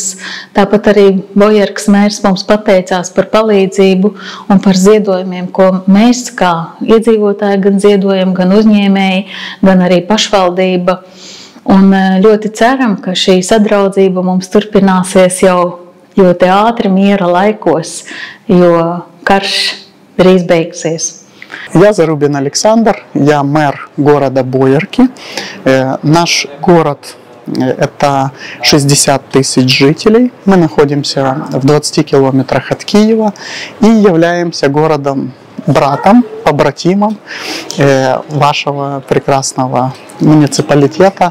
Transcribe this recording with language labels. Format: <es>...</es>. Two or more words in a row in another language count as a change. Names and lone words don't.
<lv>Tāpat arī Bojarkas mērs mums pateicās par palīdzību un par ziedojumiem, ko mēs kā iedzīvotāji gan ziedojam, gan uzņēmēji, gan arī pašvaldība. Un ļoti ceram, ka šī sadraudzība mums turpināsies jau ļoti ātri miera laikos, jo karš drīz beigsies.</lv> <ru>Я Зарубин Александр, я мэр города Боярки. Наш город – это 60 тысяч жителей. Мы находимся в 20 километрах от Киева и являемся городом-братом, побратимом вашего прекрасного муниципалитета.</ru>